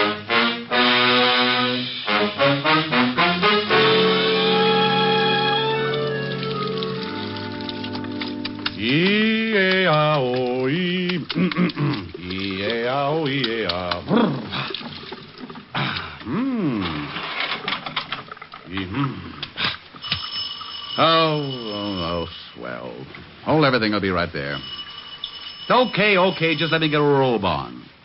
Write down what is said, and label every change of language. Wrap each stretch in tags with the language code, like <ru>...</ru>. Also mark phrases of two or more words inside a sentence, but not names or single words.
<en>E-A-O-E. E-A-O-E-A. Oh, swell. Hold everything will be right there. Okay, just let me get a robe on.</en>